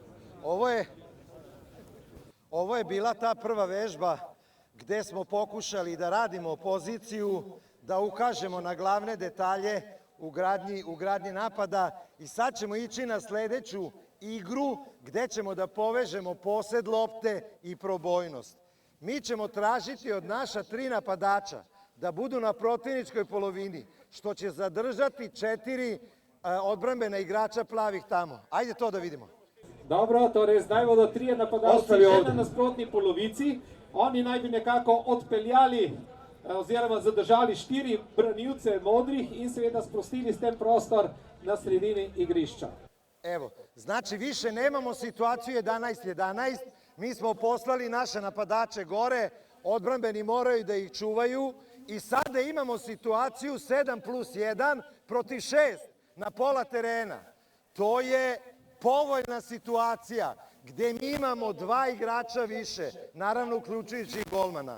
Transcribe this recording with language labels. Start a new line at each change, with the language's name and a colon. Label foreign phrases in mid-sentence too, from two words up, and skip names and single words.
Serbian: Ovo je bila ta prva vežba gde smo pokušali da radimo poziciju, da ukažemo na glavne detalje u gradnji napada i sad ćemo ići na sledeću igru gde ćemo da povežemo posed lopte i probojnost. Mi ćemo tražiti od naša 3 napadača da budu na protivničkoj polovini, što će zadržati 4 odbrambena igrača plavih tamo. Ajde to da vidimo.
Slovenian: Dobro, torej zdaj bodo 3 napadalci že na nasprotni polovici. Oni naj bi nekako odpeljali oziroma zadržali 4 branilce modrih in seveda sprostili s tem prostor na sredini igrišča.
Serbian: Evo, znači više nemamo situaciju 11-11, mi smo poslali naše napadače gore, odbrambeni moraju da ih čuvaju i sada imamo situaciju 7+1 protiv 6 na pola terena. To je povoljna situacija gde mi imamo 2 igrača više, naravno uključujući i golmana.